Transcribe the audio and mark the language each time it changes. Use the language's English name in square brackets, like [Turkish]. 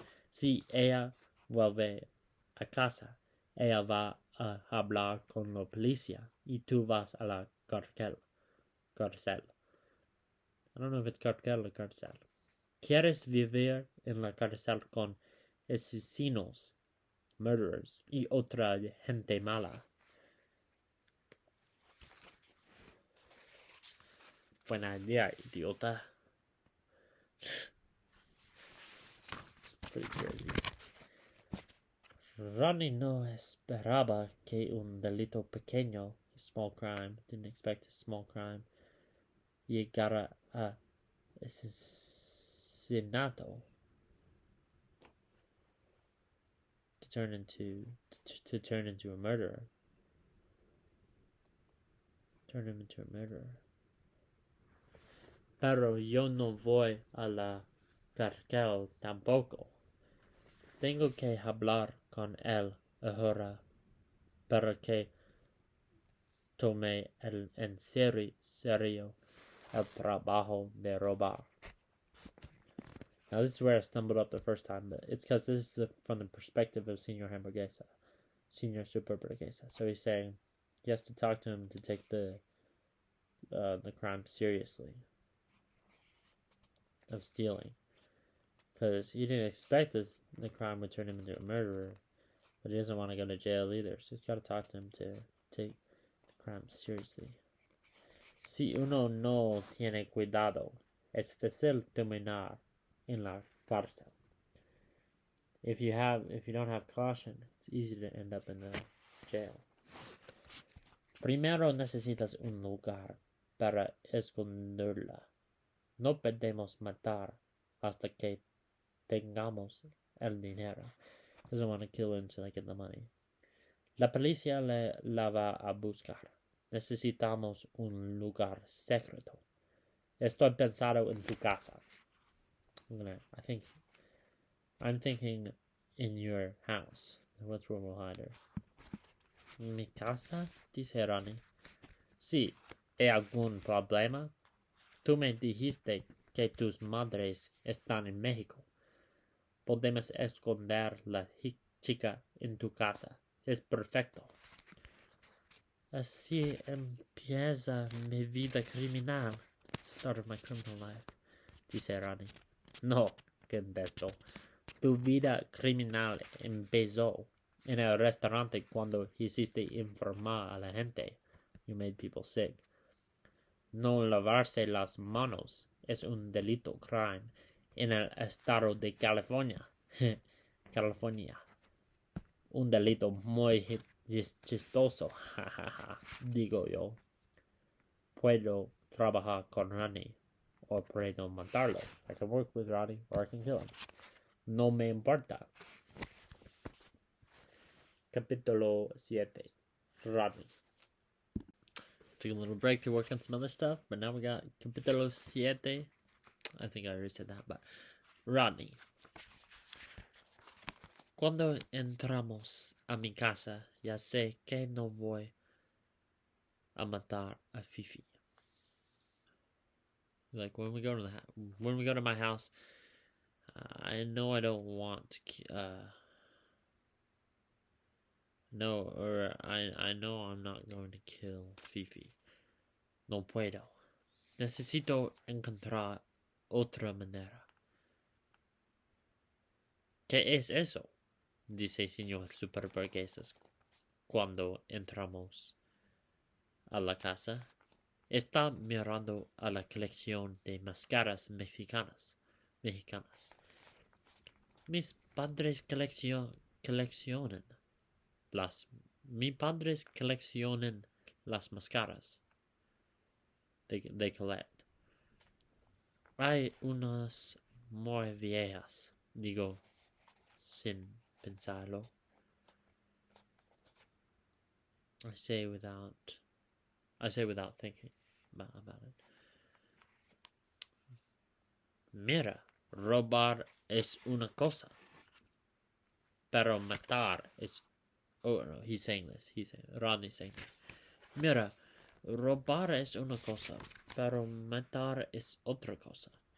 [Spanish] Si ella vuelve a casa, ella va a hablar con la policía y tú vas a la cárcel. [English] I don't know if it's cárcel or cárcel. [Spanish] ¿Quieres vivir en la cárcel con asesinos, murderers y otra gente mala? Buena idea, idiota. [English] Pretty crazy. [Spanish] Ronnie no esperaba que un delito pequeño, [English] a small crime, didn't expect a small crime, [Spanish] llegara a asesinato [English] to turn into a murderer. Turn him into a murderer. [Spanish] Pero yo no voy a la cárcel tampoco. Tengo que hablar con él ahora para que tome en serio el trabajo de robar. [English] Now this is where I stumbled up the first time, but it's because this is from the perspective of Senor Superburguesa. So he's saying he has to talk to him to take the crime seriously of stealing, because he didn't expect the crime would turn him into a murderer, But he doesn't want to go to jail either, so he's got to talk to him to take the crime seriously. [Spanish] Si uno no tiene cuidado, es fácil terminar en la cárcel. [English] If you don't have caution, it's easy to end up in the jail. [Spanish] Primero necesitas un lugar para esconderla. No podemos matar hasta que tengamos el dinero. [English] Doesn't want to kill her until I get the money. [Spanish] La policía la va a buscar. Necesitamos un lugar secreto. Estoy pensando en tu casa. [English] I'm thinking in your house. That's where we'll hide her. [Spanish] Mi casa, dice Ronnie. Sí, ¿hay algún problema? Tú me dijiste que tus madres están en México. Podemos esconder la chica en tu casa. Es perfecto. Así empieza mi vida criminal. [English] Start of my criminal life, [Spanish] dice Ronnie. No, que empezó. Tu vida criminal empezó en el restaurante cuando hiciste informar a la gente. [English] You made people sick. [Spanish] No lavarse las manos es un delito crime en el estado de California. California. Un delito muy chistoso. Digo yo. Puedo trabajar con Ronnie o puedo matarlo. [English] I can work with Ronnie or I can kill him. [Spanish] No me importa. [English] Capítulo 7. Ronnie. Took a little break to work on some other stuff, but now we got Capítulo 7. I think I already said that, but Ronnie. [Spanish] Cuando entramos a mi casa, ya sé que no voy a matar a Fifi. [English] Like when we go to my house, I know I don't want to. I know I'm not going to kill Fifi. [Spanish] No puedo. Necesito encontrar otra manera. ¿Qué es eso? Dice el señor Superburguesas cuando entramos a la casa. Está mirando a la colección de máscaras mexicanas. Mis padres coleccionan las máscaras. [English] They collect. [Spanish] Hay unas muy viejas, digo, sin pensarlo. [English] I say without thinking about it. [Spanish] Mira, robar es una cosa, pero matar es... [English] Oh, no, he's saying this. [Spanish] Rodney's saying this. Mira, robar es una cosa, pero matar es otra cosa.